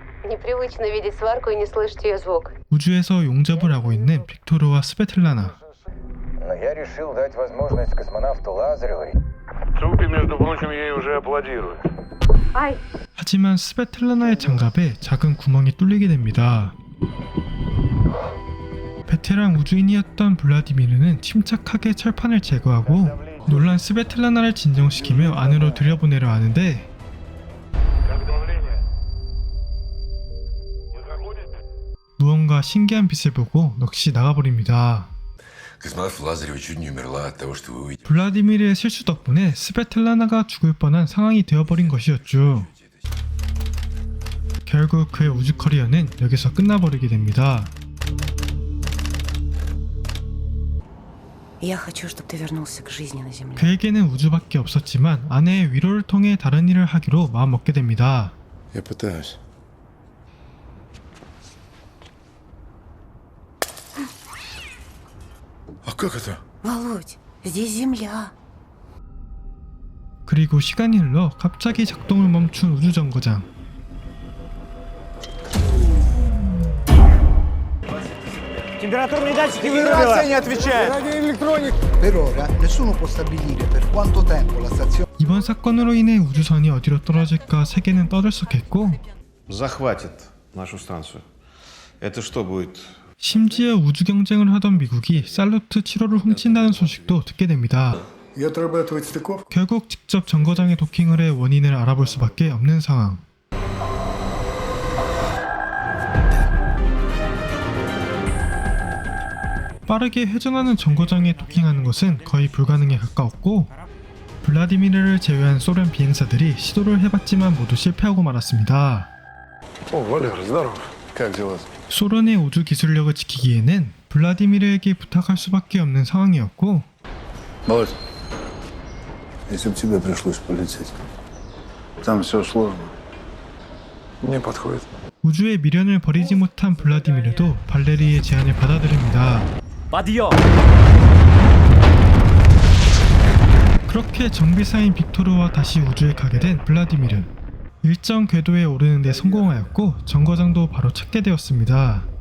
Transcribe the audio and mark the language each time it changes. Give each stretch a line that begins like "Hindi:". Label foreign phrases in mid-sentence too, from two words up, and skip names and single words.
Russian: Непривычно видеть сварку и не слышать ее звук.
Korean: 우주에서 용접을 하고 있는 빅토르와 스베틀라나.
Russian: Но я решил дать возможность космонавту Лазаревой. Цупи, между прочим, ей уже аплодируют. Ай!
Korean: 하지만 스베틀라나의 장갑에 작은 구멍이 뚫리게 됩니다. 베테랑 우주인이었던 블라디미르는 침착하게 철판을 제거하고 놀란 스베틀라나를 진정시키며 안으로 들여보내려 하는데 무언가 신기한 빛을 보고 넋이 나가버립니다.
Russian: Космонавт Лазарева чуть не умерла от того, что вы увидели.
Korean: 블라디미르의 실수 덕분에 스베틀라나가 죽을 뻔한 상황이 되어버린 것이었죠. 결국 그의 우주 커리어는 여기서 끝나버리게 됩니다.
Russian: Я хочу, чтобы ты вернулся к жизни на Земле.
Korean: 그에게는 우주밖에 없었지만 아내의 위로를 통해 다른 일을 하기로 마음먹게 됩니다.
Russian: Я пытаюсь. А как это? Володь, здесь Земля.
Korean: 그리고 시간이 흘러 갑자기 작동을 멈춘 우주정거장.
Russian: Температурные датчики вырубило. не отвечает.
Italian: Per ora nessuno può stabilire per quanto tempo la stazione
Korean: 이번 사건으로 인해 우주선이 어디로 떨어질까 세계는 떠들썩했고
Russian: Захватит нашу станцию. Это что будет?
Korean: 심지어 우주 경쟁을 하던 미국이 살루트 7호를 훔친다는 소식도 듣게 됩니다.
Russian: и отрабатывать стыков.
Korean: 결국 직접 정거장에 도킹을 해 원인을 알아볼 수밖에 없는 상황. 빠르게 회전하는 정거장에 도킹하는 것은 거의 불가능에 가까웠고 블라디미르를 제외한 소련 비행사들이 시도를 해봤지만 모두 실패하고 말았습니다.
Russian: О, Валер, здорово. Как дела?
Korean: 소련의 우주 기술력을 지키기에는 블라디미르에게 부탁할 수밖에 없는 상황이었고
Russian: Володь, если бы тебе пришлось полететь, там все сложно. Мне подходит.
Korean: 우주의 미련을 버리지 못한 블라디미르도 발레리의 제안을 받아들입니다.
Russian: Подъем!
Korean: 그렇게 정비사인 빅토르와 다시 우주에 가게 된 블라디미르. 일정 궤도에 오르는 데 성공하였고 정거장도 바로 찾게 되었습니다.